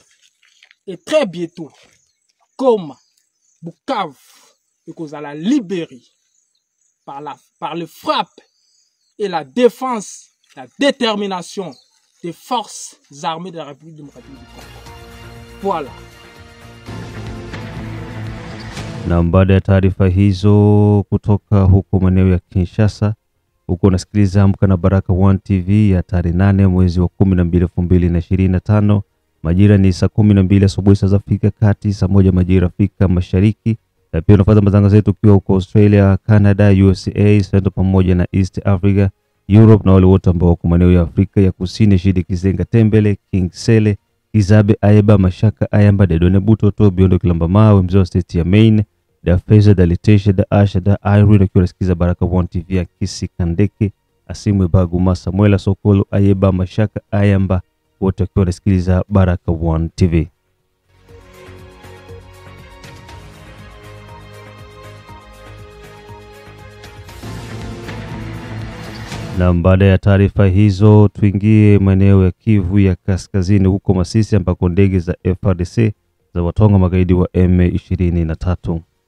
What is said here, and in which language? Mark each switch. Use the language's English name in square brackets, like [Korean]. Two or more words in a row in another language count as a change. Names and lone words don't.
[French] Et très bientôt, comme Bukavu, et que vous allez libérer par les frappes et la défense, la détermination des forces armées de la République démocratique du Congo. Voilà. [Swahili] Na baada ya taarifa hizo kutoka huko maeneo ya Kinshasa, huko unasikiliza Amka na Baraka One TV ya tarehe 8 mwezi wa 12 2025. Majira ni saa 12 asubuhi saa za Afrika Kati, saa 1 majira Afrika Mashariki. Na pia unafuata matangazo yetu ukiwa huko Australia, Canada, USA, Central pamoja na [English] East Africa, [Swahili] Europe na wale wote ambao wako maeneo ya Afrika ya Kusini, Shidi Kizenga Tembele, King Sele, Kizabe Ayeba, Mashaka Ayamba, Dedone Butoto, Biondo Kilamba Mawe, Mzee wa State ya Maine, Da Feza, Da Litesha, Da Asha, Da Irene, ukiwa unasikiza Baraka One TV ya Kisi Kandeke, Asimwe Baguma, Samuela Sokolo, Ayeba, Mashaka Ayamba, wote wakiwa wanasikiliza Baraka One TV. Na baada ya taarifa hizo tuingie maeneo ya Kivu ya Kaskazini huko Masisi ambako ndege za FARDC za watonga magaidi wa M23.